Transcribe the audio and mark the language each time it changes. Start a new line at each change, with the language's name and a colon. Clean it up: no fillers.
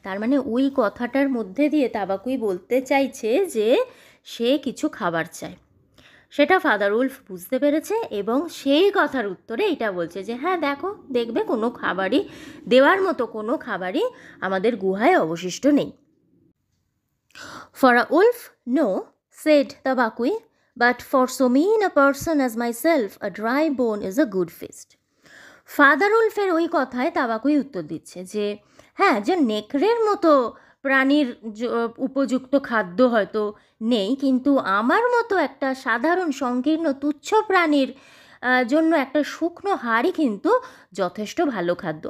Bangla: তার মানে ওই কথাটার মধ্যে দিয়ে তাবাকুই বলতে চাইছে যে সে কিছু খাবার চায়। সেটা ফাদার উলফ বুঝতে পেরেছে এবং সেই কথার উত্তরে এটা বলছে যে হ্যাঁ দেখো, দেখবে কোনো খাবারই দেওয়ার মতো কোনো খাবারই আমাদের গুহায় অবশিষ্ট নেই।
English: For a wolf no, said Tabaqui, but for so mean a person as myself a dry bone is a good feast.
Bangla: Father উলফের ওই কথায় তাবাকুই উত্তর দিচ্ছে যে হ্যাঁ, যে নেকড়ের মতো প্রাণীর উপযুক্ত খাদ্য হয়তো নেই, কিন্তু আমার মতো একটা সাধারণ সংকীর্ণ তুচ্ছ প্রাণীর জন্য একটা শুকনো হাড়ই কিন্তু যথেষ্ট ভালো খাদ্য।